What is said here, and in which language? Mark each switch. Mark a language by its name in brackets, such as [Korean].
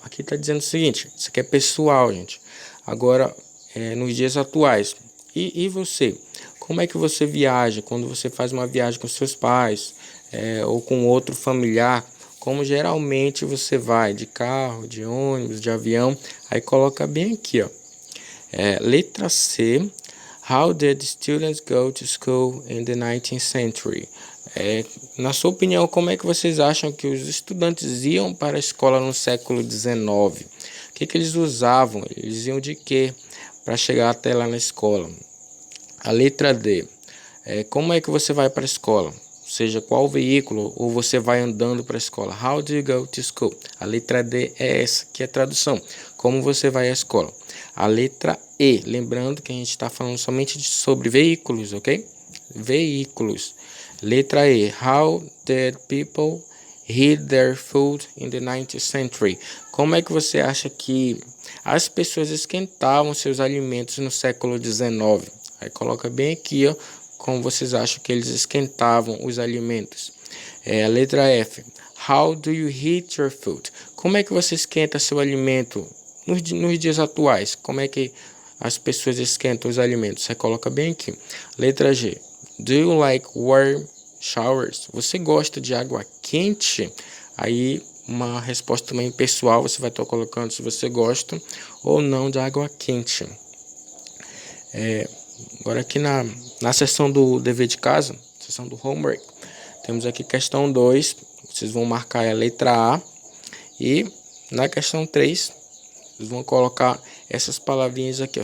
[Portuguese] Aqui está dizendo o seguinte, isso aqui é pessoal, gente. Agora, nos dias atuais. E você? Como é que você viaja? Quando você faz uma viagem com seus pais ou com outro familiar, como geralmente você vai? De carro, de ônibus, de avião? Aí coloca bem aqui, ó. Letra C. [English] How did students go to school in the 19th century? [Portuguese] Na sua opinião, como é que vocês acham que os estudantes iam para a escola no século XIX? O que eles usavam? Eles iam de quê para chegar até lá na escola? A letra D. Como é que você vai para a escola? Ou seja, qual veículo ou você vai andando para a escola? [English] How do you go to school? [Portuguese] A letra D é essa que é a tradução. Como você vai à escola? A letra E. Lembrando que a gente está falando somente sobre veículos, ok? veículos. Letra E. [English] How did people heat their food in the 19th century? [Portuguese] Como é que você acha que as pessoas esquentavam seus alimentos no século XIX? Aí coloca bem aqui, ó, como vocês acham que eles esquentavam os alimentos. A letra F. [English] How do you heat your food? [Portuguese] Como é que você esquenta seu alimento nos dias atuais? Como é que as pessoas esquentam os alimentos? Você coloca bem aqui. Letra G. [English] Do you like warm showers? [Portuguese] Você gosta de água quente? Aí uma resposta também pessoal, você vai estar colocando se você gosta ou não de água quente. Agora aqui na seção do dever de casa, seção do homework, temos aqui questão 2, vocês vão marcar a letra A, e na questão 3, vocês vão colocar essas palavrinhas aqui, ó.